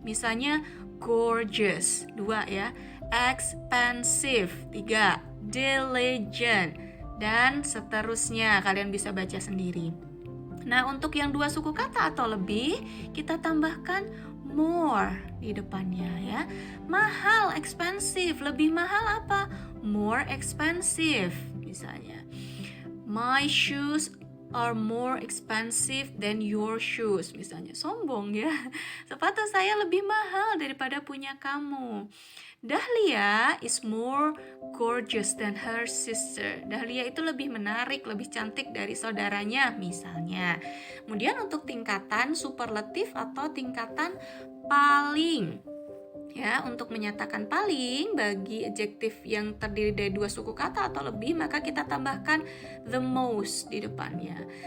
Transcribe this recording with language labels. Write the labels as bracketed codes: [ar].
[id] Misalnya gorgeous, 2 ya. Expensive, 3. Diligent, dan seterusnya. Kalian bisa baca sendiri. Nah, untuk yang dua suku kata atau lebih, kita tambahkan more di depannya ya. Mahal, expensive. Lebih mahal apa? [en] More expensive. Misalnya, my shoes are more expensive than your shoes. [id] Misalnya, sombong ya. Sepatu saya lebih mahal daripada punya kamu. [en] Dahlia is more gorgeous than her sister. [id] Dahlia itu lebih menarik, lebih cantik dari saudaranya, misalnya. Kemudian untuk tingkatan superlatif atau tingkatan paling. Ya, untuk menyatakan paling bagi adjektif yang terdiri dari dua suku kata atau lebih, maka kita tambahkan the most di depannya.